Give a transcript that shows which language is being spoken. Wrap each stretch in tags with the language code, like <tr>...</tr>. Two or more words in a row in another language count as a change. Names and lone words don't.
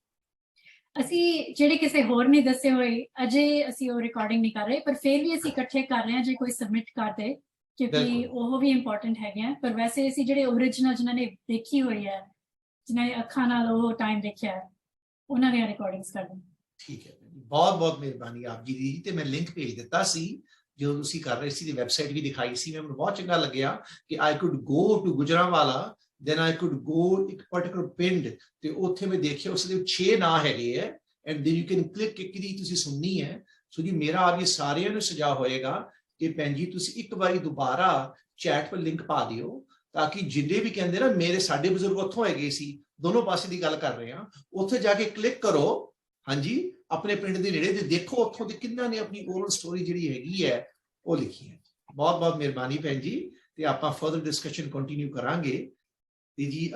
<pa>ਅਸੀਂ ਜਿਹੜੇ ਕਿਸੇ ਹੋਰ ਨੇ ਦੱਸੇ ਹੋਏ ਅਜੇ ਅਸੀਂ ਉਹ ਰਿਕਾਰਡਿੰਗ ਨਹੀਂ ਕਰ ਰਹੇ ਪਰ ਫਿਰ ਵੀ ਅਸੀਂ ਇਕੱਠੇ ਕਰ ਰਹੇ ਹਾਂ ਜੇ ਕੋਈ ਸਬਮਿਟ ਕਰਦੇ ਕਿਉਂਕਿ ਉਹ ਵੀ ਇੰਪੋਰਟੈਂਟ ਹੈਗੇ ਆ ਪਰ ਵੈਸੇ ਅਸੀਂ ਜਿਹੜੇ ਓਰੀਜਨਲ ਜਿਨ੍ਹਾਂ ਨੇ ਦੇਖੀ ਹੋਈ ਹੈ ਜਿਨ੍ਹਾਂ ਨੇ ਅੱਖਾਂ ਨਾਲ ਉਹ ਟਾਈਮ ਦੇਖਿਆ ਉਹਨਾਂ ਦੀਆਂ ਰਿਕਾਰਡਿੰਗਸ ਕਰਦੇ ਠੀਕ ਹੈ ਬਹੁਤ ਮਿਹਰਬਾਨੀ ਆਪ ਜੀ ਦੀ ਤੇ ਮੈਂ ਲਿੰਕ ਭੇਜ ਦਿੱਤਾ ਸੀ ਜੋ ਤੁਸੀਂ ਕਰ ਰਹੇ ਸੀ ਦੀ ਵੈਬਸਾਈਟ ਵੀ ਦਿਖਾਈ ਸੀ ਮੈਨੂੰ ਬਹੁਤ ਚੰਗਾ ਲੱਗਿਆ ਕਿ</pa> <en>I could go to Gujranwala then I could go</en> <pa>ਇੱਕ particular ਪਿੰਡ ਤੇ ਉੱਥੇ ਮੈਂ ਦੇਖਿਆ ਉਸ ਦੇ 6 ਨਾਂ ਹੈਗੇ ਹੈ</pa> <en>and then you can click</en> <pa>ਕਿਹਦੀ ਤੁਸੀਂ ਸੁਣਨੀ ਹੈ ਸੋ ਜੀ ਮੇਰਾ ਆਪ ਇਹ ਸਾਰਿਆਂ ਨੂੰ ਸੁਝਾਅ ਹੋਏਗਾ ਕਿ ਭੈਣ ਜੀ ਤੁਸੀਂ ਇੱਕ ਵਾਰੀ ਦੁਬਾਰਾ ਚੈਟ 'ਤੇ ਲਿੰਕ ਪਾ ਦਿਓ ਤਾਂ ਕਿ ਜਿੰਨੇ ਵੀ ਕਹਿੰਦੇ ਨਾ ਮੇਰੇ ਸਾਡੇ ਬਜ਼ੁਰਗ ਉੱਥੋਂ ਹੈਗੇ ਸੀ ਦੋਨੋਂ ਪਾਸੇ ਦੀ ਗੱਲ ਕਰ ਰਹੇ ਹਾਂ ਉੱਥੇ ਜਾ ਕੇ ਕਲਿੱਕ ਕਰੋ ਹਾਂਜੀ ਆਪਣੇ ਪਿੰਡ ਦੇ ਨੇੜੇ ਤੇ ਦੇਖੋ ਉੱਥੋਂ ਦੇ ਕਿੰਨਾਂ ਨੇ ਆਪਣੀ</pa> <en>oral story</en> <pa>ਜਿਹੜੀ ਹੈਗੀ ਹੈ ਉਹ ਲਿਖੀ ਹੈ ਬਹੁਤ ਮਿਹਰਬਾਨੀ ਭੈਣ ਜੀ ਤੇ ਆਪਾਂ</pa> <en>further discussion continue</en> <pa>ਕਰਾਂਗੇ ਤੇ ਜੀ</pa>